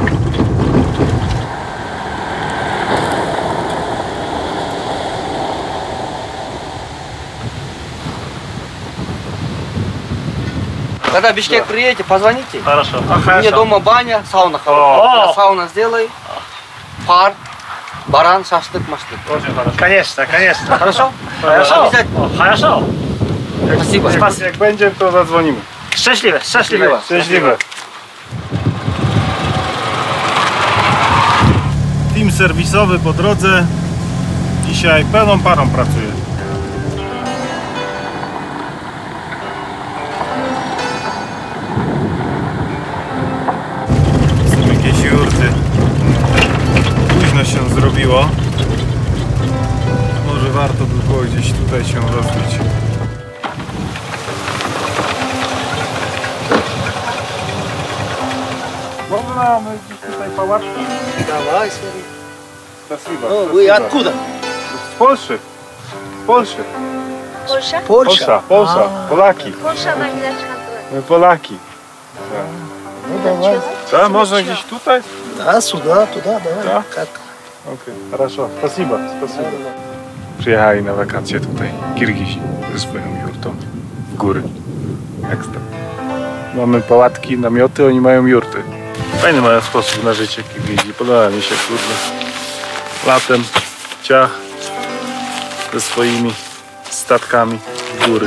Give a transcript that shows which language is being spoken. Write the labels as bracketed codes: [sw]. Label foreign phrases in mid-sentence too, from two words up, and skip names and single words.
[ru] Когда в Бишкек приедете, позвоните. Хорошо. У меня дома баня, сауна О. хорошая. Я сауна сделай, пар, баран, шашлык, машлык. Очень хорошо. Конечно, конечно. Хорошо? Хорошо. Обязательно. Хорошо. Спасибо. [pl] Jak będzie, to zadzwonimy. Szczęśliwe, szczęśliwe. Szczęśliwe. Team serwisowy po drodze. Dzisiaj pełną parą pracuje. Są jakieś jurty. Późno się zrobiło. Może warto by było gdzieś tutaj się rozbić. Można mamy gdzieś tutaj pałatki? [ru] Давай, смотри. Spasiba. Ну, вы откуда? [pl] Z Polszy. Z Polszy. [ru] Польша? [pl] Polsza, Polsza. Polaki. [ru] Польша она не начинает. [pl] My Polaki. Tak, można gdzieś tutaj? [ru] Да, сюда, туда, давай. Да? Как? Okej, хорошо. Спасибо, спасибо. [pl] Przyjechali na wakacje tutaj Kirgizi ze swoją jurtą w góry. Ekstra. Mamy pałatki, namioty, oni mają jurty. Fajny mają sposób na życie Kirgizi. Podoba mi się, kurde. Latem ciach ze swoimi statkami w góry.